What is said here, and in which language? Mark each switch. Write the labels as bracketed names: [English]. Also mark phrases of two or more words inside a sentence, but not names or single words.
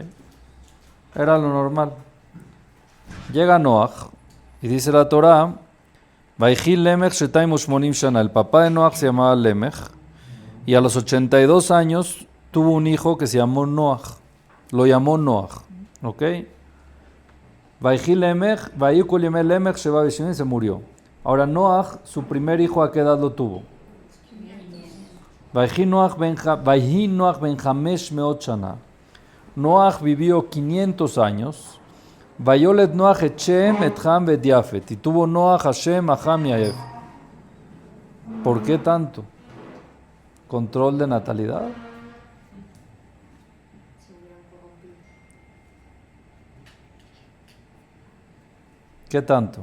[Spanish] Era lo normal. Llega Noach y dice la Torah, [Hebrew] ויהי למך שתים ושמונים שנה. [Spanish] El papá de Noach se llamaba Lemech y a los 82 años tuvo un hijo que se llamó Noach. Lo llamó Noach. ¿Ok? [Hebrew] ויהי למך, ויהי כל ימי למך שבע ושבעים, [Spanish] se murió. Ahora Noach, su primer hijo, ¿a qué edad lo tuvo? [Hebrew] ויהי נח בן חמש מאות שנה. [Spanish] Noach vivió 500 años. [Hebrew] ויולד נח את שם את חם את יפת. [Spanish] Y tuvo Noach a Shem, a Ham y a Yafet. ¿Por qué tanto? ¿Control de natalidad? ¿Qué tanto?